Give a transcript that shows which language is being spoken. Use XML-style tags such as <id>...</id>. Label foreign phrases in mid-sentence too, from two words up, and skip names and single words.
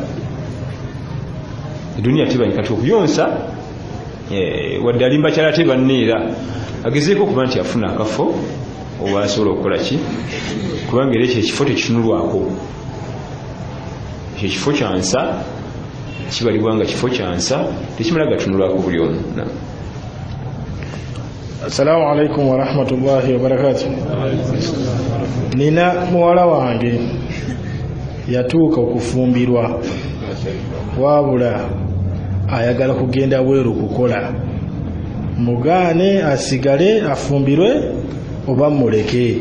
<lg>Eduniya tebanyi kati okuyonsa, wadde ali mbakyala ate banne era agezeeko okuba nti afuna akafo oba asobola okukola ki, kubanga era ekyo ekifo tekitunulwako. Ekyo kifo kyansa, kibalibwa nga kifo kyansa, tekimala gatunulwako buli omu.</lg> <ar>السلام عليكم ورحمة الله وبركاته.</ar> <lg>Nina muwala wange yatuuka okufumbirwa, wabula ayagala kugenda bweru kukola. Mugaane asigale afumbirwe oba muleke?</lg>